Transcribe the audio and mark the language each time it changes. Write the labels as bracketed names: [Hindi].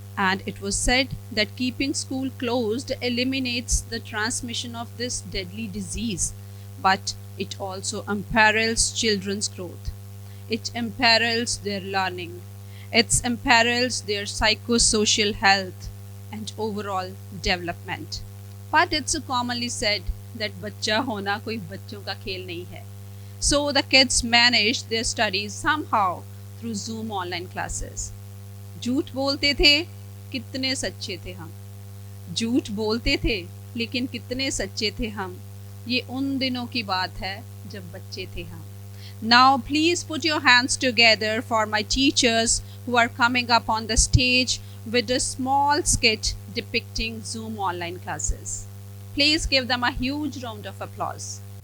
[English] And it was said that keeping school closed eliminates the transmission of this deadly disease, but it also imperils children's growth. It imperils their learning. It imperils their psychosocial health and overall development. But it's commonly said that [Hindi] बच्चा होना कोई बच्चों का खेल नहीं है. [English] So the kids managed their studies somehow through Zoom online classes. [Hindi] झूठ बोलते थे, कितने सच्चे थे हम. झूठ बोलते थे, लेकिन कितने सच्चे थे हम. ये उन दिनों की बात है जब बच्चे थे हम. [English] Now please put your hands together for my teachers who are coming up on the stage with a small skit depicting Zoom online classes. Please give them a huge round of applause.